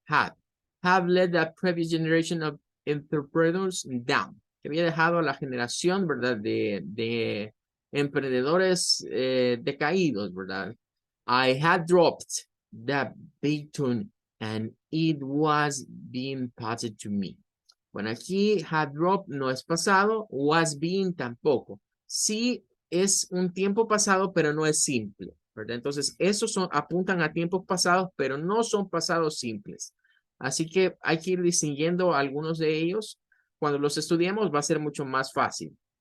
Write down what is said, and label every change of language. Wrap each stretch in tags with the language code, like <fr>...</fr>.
<en>Have let the previous generation of entrepreneurs down.</en> <es>Que había dejado a la generación, ¿verdad? De emprendedores decaídos, ¿verdad?</es> <en>I had dropped the baton and it was being passed to me.</en> <es>Bueno, aquí</es> <en>had dropped</en> <es>no es pasado,</es> <en>was being</en> <es>tampoco. Sí es un tiempo pasado, pero no es simple, ¿verdad? Entonces, esos apuntan a tiempos pasados, pero no son pasados simples. Así que hay que ir distinguiendo algunos de ellos. Cuando los estudiemos va a ser mucho más fácil.</es>